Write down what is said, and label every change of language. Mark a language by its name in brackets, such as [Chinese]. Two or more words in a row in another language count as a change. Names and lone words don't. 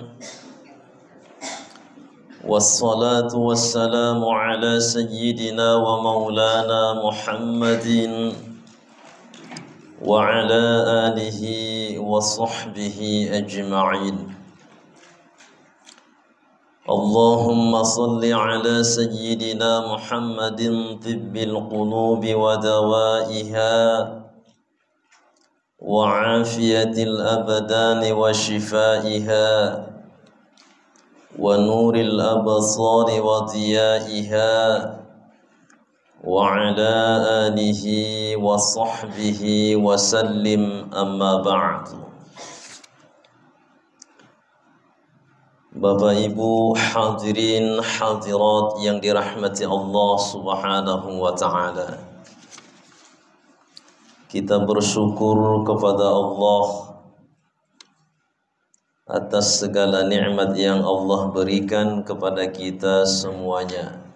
[Arabic] والصلاة والسلام على سيدنا ومولانا محمد وعلى آله وصحبه أجمعين. اللهم صل على سيدنا محمد طب القلوب ودوائها وعافية الأبدان وشفائها ونور الأبصار وضيائها وعلى آله وصحبه وسلم، أما بعد. [Indonesian] Bapak Ibu hadirin hadirat yang dirahmati [Arabic] الله سبحانه وتعالى, [Indonesian] kita bersyukur kepada Allah atas segala nikmat yang Allah berikan kepada kita semuanya.